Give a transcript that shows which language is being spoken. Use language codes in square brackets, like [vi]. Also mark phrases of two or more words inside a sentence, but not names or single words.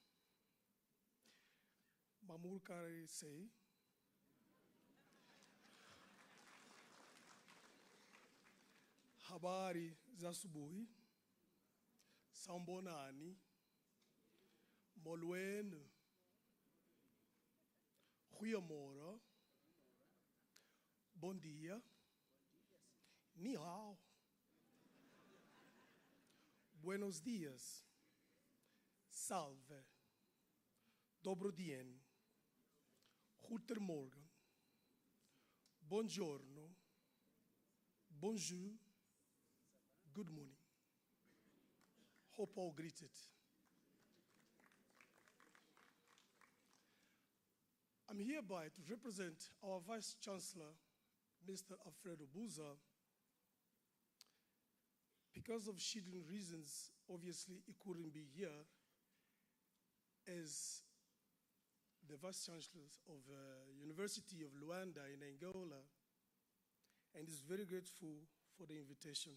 [sw] Mamur Kare say, habari za asubuhi, sambonani, molweni, [pt] goeiemorgen, bon dia, [zh] ni hao, [es] buenos dias, salve, [sk] dobro dien, [es] goedemorgen, buongiorno, bonjour, [en] good morning. Hope all greeted. I'm hereby to represent our Vice Chancellor, Mr. Alfredo Buza. Because of scheduling reasons, obviously he couldn't be here as the Vice Chancellor of the University of Luanda in Angola, and is very grateful for the invitation.